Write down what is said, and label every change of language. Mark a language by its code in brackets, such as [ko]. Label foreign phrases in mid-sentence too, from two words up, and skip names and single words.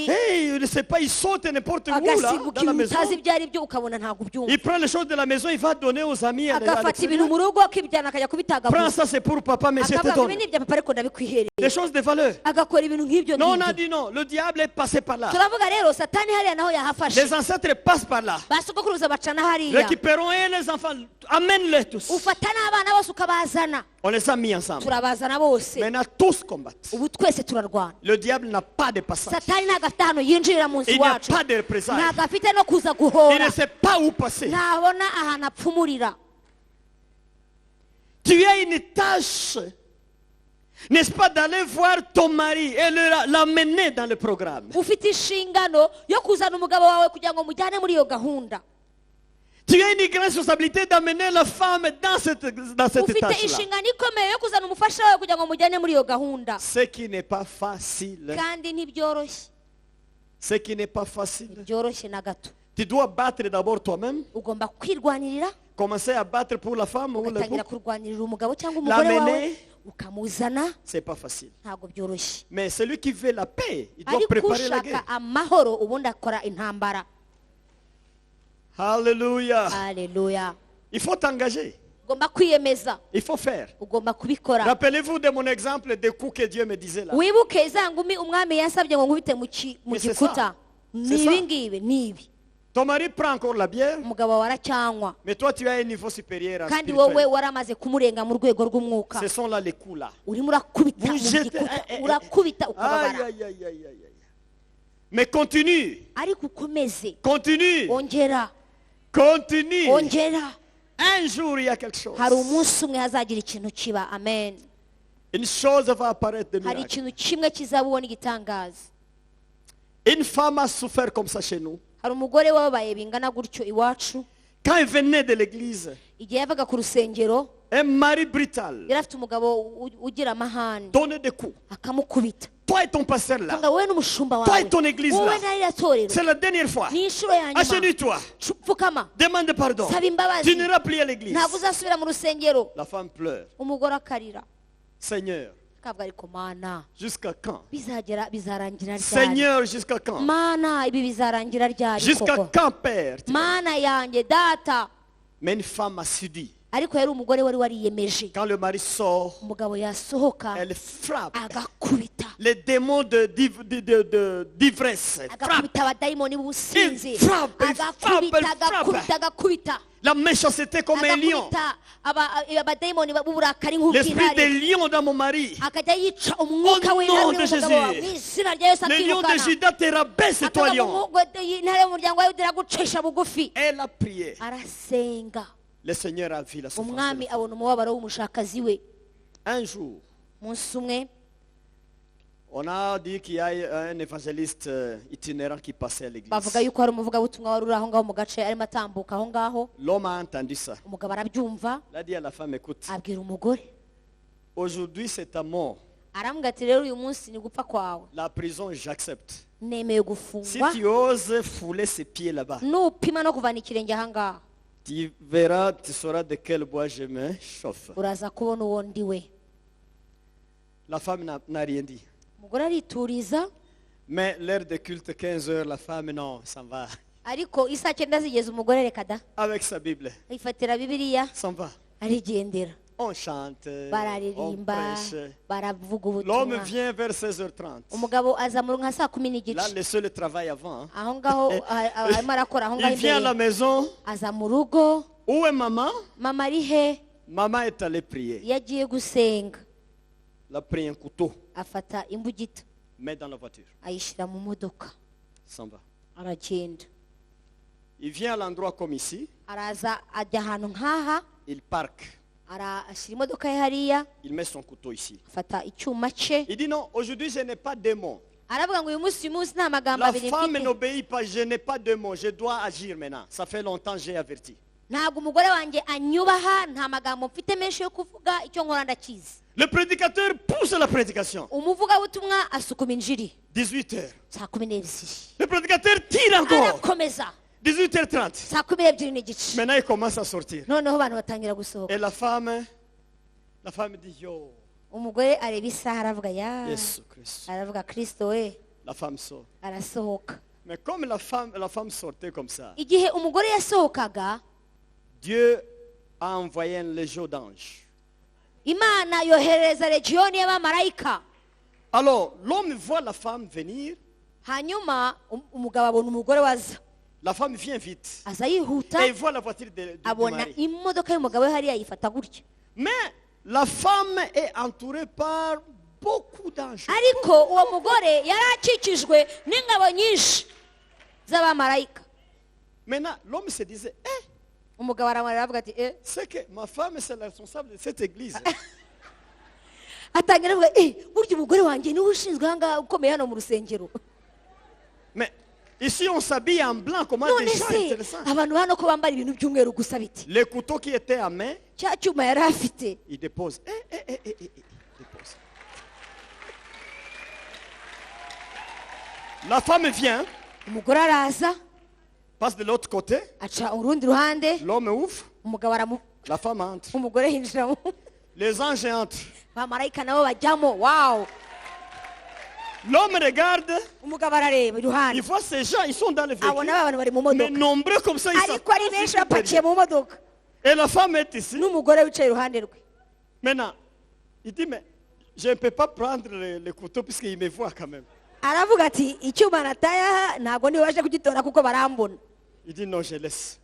[fr] Hey, je ne sais pas, il saute n'importe où là, [rw] agasimbuka [fr] dans la [rw] ibintu [fr] maison. [rw] utazi ibyo ari byo ukabona ntabwo ubyumva, [fr] Il prend les choses de la maison, il va donner aux amis. À [rw] agafata ibintu [fr] l'extérieur. [rw] mu rugo akibijyana akajya [fr] Prends [rw] kubitagaguza, [fr] ça, c'est pour papa, mais je te [rw] akavuga ngo [fr] donne. [rw] ibi ni ibya papa ariko ndabikwihereye, [fr] Des choses de valeur. [rw] agakora ibintu nk'ibyo [fr] Non, on a [rw] ngibyo. [fr] dit non. Le diable est passé par là. [rw] turavuga rero satani hariya naho yahafashe, [fr] Les ancêtres passent par là. [rw] basogokuruza bacana hariya, [fr] Récupérons et les enfants, amène-les tous. [rw] ufata n'abana bose ukabazana, [fr] On les a mis ensemble. [rw] turabazana bose, [fr] Maintenant, tous combattent. [rw] ubu twese turarwana. [fr] Le diable n'a pas de passage. [rw] satani ntabwo afite hano yinjirira mu nzu [fr] Il n'y a [rw] iwacu, [fr] pas de représailles. [rw] ntabwo afite no kuza [fr] Il [rw] guhora, [fr] ne sait pas où passer. [rw] ntabona ahantu apfumurira. [fr] Tu as une tâche, n'est-ce pas, d'aller voir ton mari et l'amener dans le programme. [rw] ufite inshingano yo kuzana umugabo wawe kugira ngo mujyane muri iyo gahunda. [fr] Tu as une grande responsabilité d'amener la femme dans cette [rw] ufite [fr] tâche-là. [rw] inshingano ikomeye yo kuzana umufasha wawe kugira ngo mujyane muri iyo gahunda, [fr] Ce qui n'est pas facile. [rw] kandi ntibyoroshye, [fr] Ce qui n'est pas facile. [rw] byoroshye na gato. [fr] Tu dois battre d'abord toi-même. [rw] ugomba kwirwanirira, [fr] Commencer à battre pour la femme ou le [rw] ugatangira [fr] couple. [rw] kurwanirira umugabo cyangwa umugore wawe, [fr] L'amener, [rw] ukamuzana, [fr] c'est pas facile. [rw] ntabwo byoroshye. [fr] Mais celui qui veut la paix, il doit [rw] ariko [fr] préparer la guerre. [rw] ushaka amahoro ubundi akora intambara. [fr] Alléluia. [rw] Haleluya. [fr] Il faut t'engager. [rw] ugomba kwiyemeza, [fr] Il faut faire. [rw] ugomba kubikora. [fr] Rappelez-vous de mon exemple des coups que Dieu me disait là. [rw] wibuke za ngumi umwami yansabye ngo nkubite mu [fr] Mais c'est [rw] gikuta. [fr] ça. [rw] ni ibi ngibi ni ibi. [fr] Ton mari prend encore la bière, [rw] Umugabo wawe aracyanywa [fr] mais toi tu as un niveau supérieur en [rw] kandi wowe [fr] spirituel. [rw] waramaze kumurenga mu rwego rw'umwuka. [fr] Ce sont là les coups là. [rw] Urimo urakubita [fr] Vous [rw] mu [fr] jetez- [rw] gikuta, eh, eh, urakubita [fr] Aïe, [rw] ukababara. [fr] aïe, aïe, aïe, aïe, aïe. Mais continue, [rw] Ariko ukomeze, [fr] continue, [rw] ongera, [fr] continue. [rw] ongera. [fr] Un jour il y a quelque chose. [rw] Hari umunsi umwe hazagira ikintu kiba. [fr] Amen. Une chose va apparaître de [rw] Hari [fr] miracle. [rw] ikintu kimwe kizabona igitangaza. [fr] Une femme a souffert comme ça chez nous. [rw] Hari umugore wababaye bingana gutyo iwacu, [fr] Quand elle venait de l'église, [rw] igihe yavaga ku rusengero [fr] un mari brutal [rw] yari afite umugabo ugira amahane, [fr] donnait des coups. [rw] akamukubita. [fr] Toi et ton pasteur là, [rw] Kanga wowe n'umushumba [fr] toi [rw] wawe, [fr] et ton église [rw] wowe [fr] là, [rw] n'arira torero, [fr] c'est la dernière fois. [rw] ni inshuro ya nyuma. [fr] Agenouille-toi, [rw] Pfukama, [fr] demande pardon. [rw] saba [fr] Tu [rw] imbabazi, [fr] n'iras plus à l'église. [rw] ntabwo uzasubira mu rusengero. [fr] La femme pleure. [rw] Umugore akarira, [fr] Seigneur, [rw] akavuga ariko mana, [fr] jusqu'à quand? [rw] bizarangira ryari? [fr] Seigneur, jusqu'à quand? [rw] Mana, ibi bizarangira ryari [fr] Jusqu'à [rw] koko? [fr] quand, Père? [rw] Mana yanjye data. [fr] Mais une femme a subi. [rw] Ariko yari umugore wari wariyemeje, [fr] Quand le mari sort, [rw] umugabo yasohoka [fr] elle frappe [rw] agakubita, [fr] les démons d'ivresse. Frappe. [rw] agakubita abadayimoni b'ubusinzi, [fr] Il frappe, il [rw] agakubita [fr] frappe, il [rw] agakubita agakubita, [fr] La méchanceté comme un lion. [rw] agakubita abadayimoni b'uburakari [fr] L'esprit [rw] nk'ubw'intare, [fr] des lions dans mon mari. [rw] akajya yica umwuka [fr] Au [rw] w'intare [fr] nom [rw] uri [fr] de [rw] mu mugabo wawe, [fr] Jésus. [rw] mu izina rya Yesu [fr] Le lion de [rw] akirukana. [fr] Juda te rabaisse, toi [rw] Akavuga [fr] lion. [rw] ngo intare y'umuryango wawe iragucisha bugufi. [fr] Elle a prié. [rw] Arasenga, [fr] Le Seigneur a vu la souffrance. [rw] umwami [fr] de la [rw] abona umubabaro w'umushakazi we. [fr] femme. Un jour, [rw] Umunsi umwe [fr] on a dit qu'il y a un évangéliste itinérant qui passait à l'église. [rw] bavuga yuko hari umuvugabutumwa wari uri aho ngaho mu gace arimo atambuka aho ngaho. [fr] L'homme a entendu ça. [rw] Umugabo arabyumva, [fr] Il a dit à la femme, écoute, [rw] abwira umugore, [fr] aujourd'hui c'est ta mort. [rw] arambwira ati rero uyu munsi ni gupfa kwawe, [fr] La prison, j'accepte. [rw] nemeye [fr] Si [rw] gufungwa, [fr] tu oses fouler ses pieds là-bas, [rw] nupima no kuvana ikirenge aha ngaha [fr] tu verras, tu sauras de quel bois je me chauffe. [rw] uraza kubona uwo ndi we. [fr] La femme n'a rien dit. [rw] Umugore arituriza, [fr] Mais l'heure de culte, 15 heures, la femme, non, s'en va. [rw] ariko isaa cyenda zigeze umugore reka da, [fr] Avec sa Bible, [rw] yifatira bibiliya [fr] s'en va. [rw] arigendera. [fr] On chante, on [rw] Bararirimba, [fr] prêche. [rw] baravuga [fr] L'homme [rw] ubutumwa. [fr] vient vers 16h30. [rw] Umugabo aza mu nka saa 10 [fr] Là, [rw] n'igice, [fr] le seul travail avant. Hein. [rw] aho ngaho arimo arakora aho ngaho [fr] Il vient à la [rw] imbere. [fr] maison. [rw] Aza mu rugo, [fr] Où est maman? [rw] mama ari he? [fr] Maman est allée prier. [rw] Iyo agiye gusenga [fr] Elle a pris un couteau, [rw] afata imbugita [fr] met dans la voiture. [rw] ayishyira mu modoka, [fr] S'en va. [rw] aragenda. [fr] Il vient à l'endroit comme ici. [rw] Araza ajya ahantu nk'aha, [fr] Il parque. [rw] ashyira imodoka ye hariya, [fr] Il met son couteau ici. [rw] afata icyuma cye, [fr] Il dit non, aujourd'hui je n'ai pas de mots. [rw] aravuga ngo uyu munsi nta magambo [fr] La [rw] abiri [fr] femme [rw] mfite. [fr] n'obéit pas, je n'ai pas de mots. Je dois agir maintenant. Ça fait longtemps que j'ai averti. [rw] Ntabwo umugore wanjye anyubaha, nta magambo mfite menshi yo kuvuga, icyo nkora ndakizi. [fr] Le prédicateur pousse la prédication. [rw] Umuvugabutumwa asukuma injiri [fr] 18h. [rw] saa 12:00, [fr] Le prédicateur tire encore. [rw] arakomeza [fr] 18h30. [rw] saa 12:00. [fr] Maintenant il commence à sortir. [rw] Noneho abantu batangira gusohoka. [fr] Et la femme dit yo, [rw] Umugore areba isaha aravuga ya, [fr] Jésus Christ. [rw] aravuga Kristo we, [fr] La femme sort. [rw] arasohoka. [fr] Mais comme la femme sortait comme ça, [rw] Igihe umugore yasohokaga, [fr] Dieu a envoyé un légion d'anges. [rw] Imana yohereza legiyoni y'abamarayika. [fr] Alors, l'homme voit la femme venir. [rw] Hanyuma umugabo abona umugore waza, [fr] La femme vient vite. [rw] aza yihuta, [fr] Et il voit la voiture du [rw] abona [fr] mari. [rw] imodoka y'umugabo we hariya yifata gutya. [fr] Mais la femme est entourée par beaucoup d'anges. [rw] Ariko uwo mugore yari akikijwe n'ingabo nyinshi z'abamarayika. [fr] Maintenant, l'homme se disait, [rw] Umugabo aramwarira avuga ati [fr] c'est que ma femme, c'est la responsable de cette église. [rw] atangira avuga burya umugore wanjye niwe ushinzwe aha ngaha ukomeye hano mu rusengero. [fr] Mais ici, on s'habille en blanc. Comment None des gens se intéressants. [rw] abantu hano ko bambara ibintu by'umweru gusa biti, [fr] Le couteau qui était à main, [rw] cya cyuma yari afite [fr] il dépose. Dépose. La femme vient, [rw] umugore araza [fr] passe de l'autre côté. [rw] aca urundi ruhande, [fr] L'homme ouvre, [rw] umugabo [fr] la femme entre. [rw] umugore yinjiramo, [fr] Les anges entrent. [rw] abamarayika nabo bajyamo. Wow! [fr] L'homme regarde, [rw] Umugabo arareba [fr] il [rw] iruhande, [fr] voit ces gens, ils sont dans le véhicule. [rw] abona abantu bari mu [fr] Mais [rw] modoka, [fr] nombreux comme ça, ils sont. [rw] ariko ari benshi bapakiye mu modoka, [fr] Et la femme est ici. [rw] n'umugore wicaye iruhande rwe. [fr] Maintenant, il dit, mais je ne peux pas prendre le couteau puisqu'il me voit quand même. [rw] aravuga ati icyuma nataye aha ntabwo nibashe kugitora kuko barambona. [fr] Il dit non, je laisse.